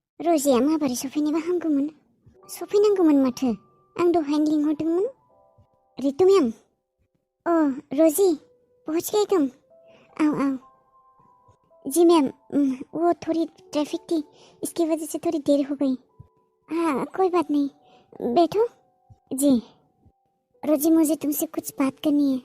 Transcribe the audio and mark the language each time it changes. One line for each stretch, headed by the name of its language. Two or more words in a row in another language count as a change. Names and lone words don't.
Bodo: रजिया माबोरै सफैनोबा हामगौमोन। सफैनांगौमोन माथो। आं दहायनो लिंहरदोंमोन।
Hindi: रितु मैम। ओह रोजी, पहुंच गए तुम? आओ आओ। जी मैम, वो थोड़ी ट्रैफिक थी, इसकी वजह से थोड़ी देर हो गई। हाँ कोई बात नहीं, बैठो। जी रोजी, मुझे तुमसे कुछ बात करनी है।